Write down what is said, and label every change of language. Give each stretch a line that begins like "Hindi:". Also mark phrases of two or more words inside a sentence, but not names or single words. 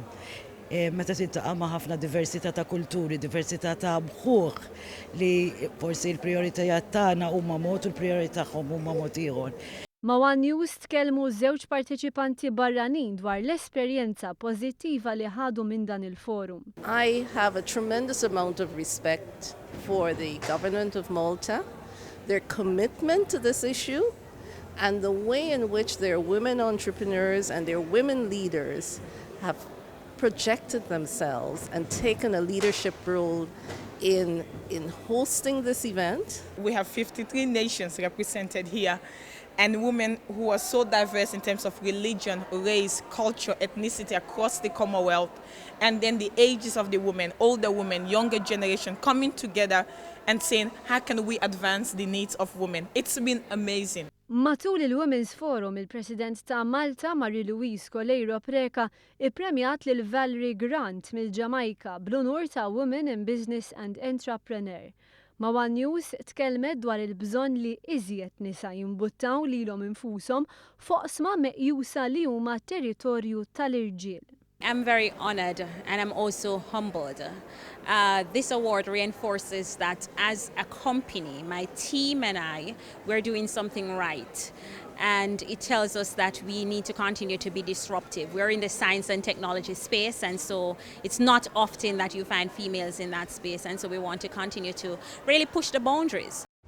Maltese: Meta tiltaqa' ma' ħafna diversità ta' kulturi, diversità ta' mħuħ li forsi l-prijoritajiet tagħna huma mod u l-prijoritajiet tagħhom huma mod ieħor. Ma' One News tkellmu żewġ parteċipanti barranin dwar l-esperjenza pożittiva li ħadu minn dan il-forum.
English: I have a tremendous amount of respect for the government of Malta, their commitment to this issue, and the way in which their women entrepreneurs and their women leaders have projected themselves and taken a leadership role in hosting this event. We have 53 nations represented here, and women who are so diverse in terms of religion, race, culture, ethnicity across the Commonwealth, and then the ages of the women, older women, younger generation, coming together and saying, how can we advance the needs of women? It's been amazing.
Maltese: Matul il-Women's Forum, il-President ta' Malta, Marie-Louise Preka, ippremjat lil Valerie Grant mill-Ġamajka bl-unur ta' Women in Business and Entrepreneur. Ma' One News tkellmet dwar il-bżonn li iżjed nisa jimbuttaw lilhom infushom foqsma meqjusa li huma territorju tal-irġiel.
English: I'm very honored and I'm also humbled. This award reinforces that as a company, my team and I, we're doing something right. And it tells us that we need to continue to be disruptive. We're in the science and technology space, and so it's not often that you find females in that space, and so we want to continue to really push the boundaries.